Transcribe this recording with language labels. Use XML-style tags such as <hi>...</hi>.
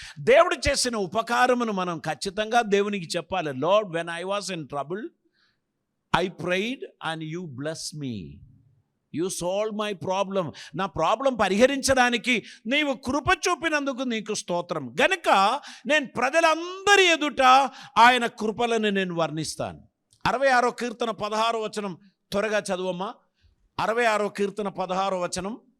<te>దేవుడు చేసిన ఉపకారమును మనం ఖచ్చితంగా దేవునికి చెప్పాలి.</te> <en>Lord, when I was in trouble, I prayed and you blessed me. You solve my problem.</en> <te>నా ప్రాబ్లం పరిహరించడానికి నీవు కృప చూపినందుకు నీకు స్తోత్రం. గనుక నేను ప్రజలందరి ఎదుట ఆయన కృపలను నేను వర్ణిస్తాను. 66వ కీర్తన 16వ వచనం త్వరగా చదువమ్మా. 66వ కీర్తన 16వ వచనం.</te>